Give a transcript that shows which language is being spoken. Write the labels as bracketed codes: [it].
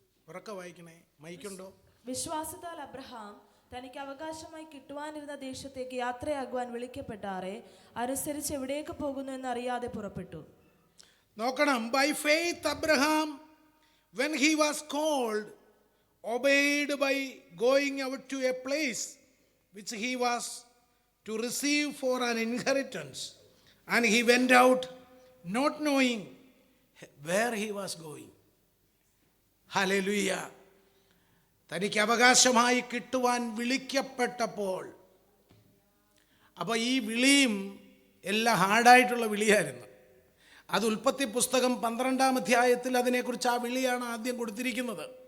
[ml] ഉറക്കെ വായിക്കണേ, മൈക്കുണ്ടോ? വിശ്വാസത്താൽ അബ്രഹാം തനിക്ക് അവകാശമായി കിട്ടുവാനിരുന്ന ദേശത്തേക്ക് യാത്രയാകുവാൻ വിളിക്കപ്പെട്ടാറെ അനുസരിച്ച് എവിടേക്ക് പോകുന്നു എന്നറിയാതെ പുറപ്പെട്ടു. നോക്കണം. [en] By faith Abraham, when he was called, obeyed by going out to a place which he was to receive for an inheritance, and he went out not knowing where he was going. Hallelujah. [ml] തനിക്ക് അവകാശമായി കിട്ടുവാൻ വിളിക്കപ്പെട്ടപ്പോൾ, അപ്പോൾ ഈ വിളിയും എല്ലാം ഹാർഡായിട്ടുള്ള വിളിയായിരുന്നു. അത് ഉൽപ്പത്തി പുസ്തകം 12-ാം അധ്യായത്തിൽ അതിനെക്കുറിച്ച് ആ വിളിയാണ് ആദ്യം കൊടുത്തിരിക്കുന്നത്.